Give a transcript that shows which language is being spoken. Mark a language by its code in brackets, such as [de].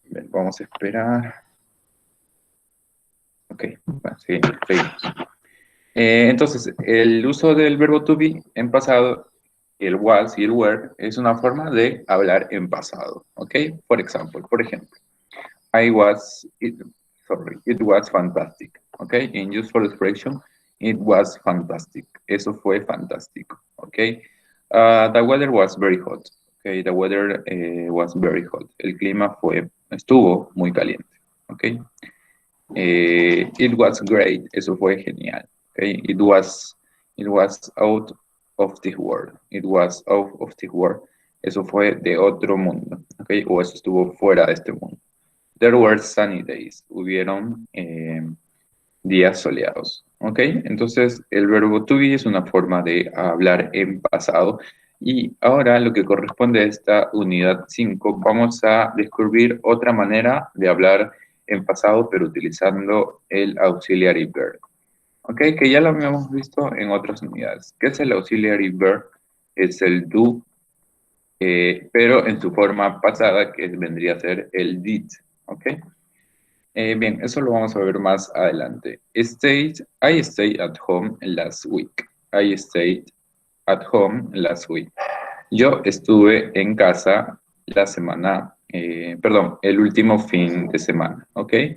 [es] Vamos a esperar. Ok, bueno, sí, seguimos. Entonces, el uso del verbo to be en pasado, el was y el were, es una forma de hablar en pasado, ¿ok? Por ejemplo, [en] I was, it was fantastic. Okay, in useful expression, it was fantastic. [es] Eso fue fantástico. [en] Okay, the weather was very hot. Okay, the weather was very hot. El clima estuvo muy caliente. Okay, it was great. [es] Eso fue genial. [en] Okay, it was out of this world. It was out of this world. [es] Eso fue de otro mundo. Okay, o eso estuvo fuera de este mundo. [en] There were sunny days. [es] Hubieron días soleados. ¿Ok? Entonces, el verbo to be es una forma de hablar en pasado. Y ahora, lo que corresponde a esta unidad 5, vamos a descubrir otra manera de hablar en pasado, pero utilizando el auxiliary verb. ¿Ok? Que ya lo habíamos visto en otras unidades. ¿Qué es el auxiliary verb? Es el do, pero en su forma pasada, que vendría a ser el did. ¿Ok? Bien, eso lo vamos a ver más adelante. [en] I stayed at home last week. I stayed at home last week. [es] Yo estuve en casa la semana, perdón, el último fin de semana, ¿ok?